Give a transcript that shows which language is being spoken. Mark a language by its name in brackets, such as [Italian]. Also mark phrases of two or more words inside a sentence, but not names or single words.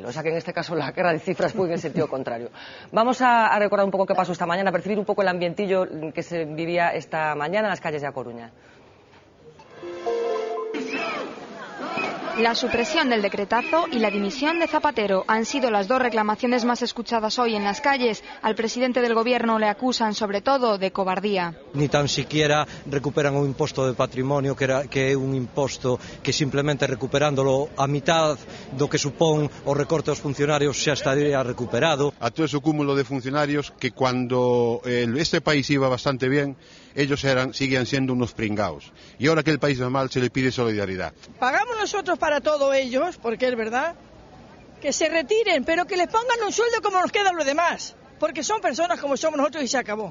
[Spanish] O sea que en este caso la guerra de cifras fue en el sentido contrario. Vamos a recordar un poco qué pasó esta mañana, a percibir un poco el ambientillo que se vivía esta mañana en las calles de A Coruña. La supresión del decretazo y la dimisión de Zapatero han sido las dos reclamaciones más escuchadas hoy en las calles. Al presidente del gobierno le acusan sobre todo de cobardía. Ni tan siquiera [Galician] recuperan un imposto de patrimonio que é un imposto que simplemente recuperándolo a mitad do que supón o recorte aos funcionarios xa estaría recuperado. [Spanish] A todo ese cúmulo de funcionarios que cuando este país iba bastante bien, ellos seguían siendo unos pringaos. Y ahora que el país va mal se le pide solidaridad. Pagamos nosotros para todos ellos, porque es verdad, que se retiren, pero que les pongan un sueldo como nos queda a los demás. porque son personas como somos nosotros y se acabó.